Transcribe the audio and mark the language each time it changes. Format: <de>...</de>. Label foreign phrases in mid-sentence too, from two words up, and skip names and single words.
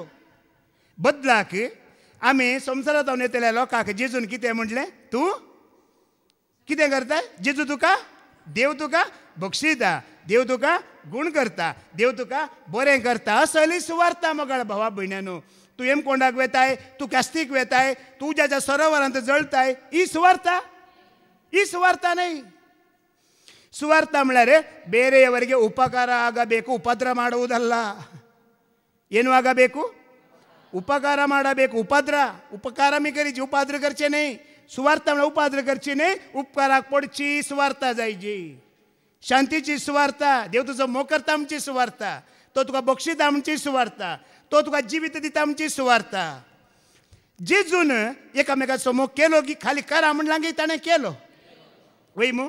<kok>बदलाक आमी संवसारांत जावन येतल्या लोकांक जेजून कितें म्हटलें तूं कितें करता जेजू तुका देव तुका बक्षिता देव तुका गूण करता देव तुका बरें करता असली सुवार्ता मोगाळ भावा भयणानो. तूं हेमकोंडाक वेताय तूं कास्तीक वेताय तूं उज्याच्या सरोवरांत जळताय ही सुवार्ता न्हय.</kok> <kn>ಸುವಾರ್ಥ म्हळ्यार ಬೇರೆಯವರಿಗೆ ಉಪಕಾರ ಆಗಬೇಕು ಉಪದ್ರ ಮಾಡುವುದಲ್ಲ. ಏನು ಆಗಬೇಕು ಉಪಕಾರ ಮಾಡಬೇಕು</kn> <kok>उपकार आमी करीची उपाद्र करचे नाही. सुवार्थ म्हळ्यार उपाद्र करची नाही उपकाराक पडची सुवार्ता जायची. शांतीची सुवार्ता देव तुजो मोग करता आमची सुवार्ता तो तुका बक्षिता आमची सुवार्ता तो तुका जिवीत दिता आमची सुवार्ता. जेजून एकामेकाचो मोग केलो की खाली करा म्हण लागी ताणें केलो वय मू.</kok>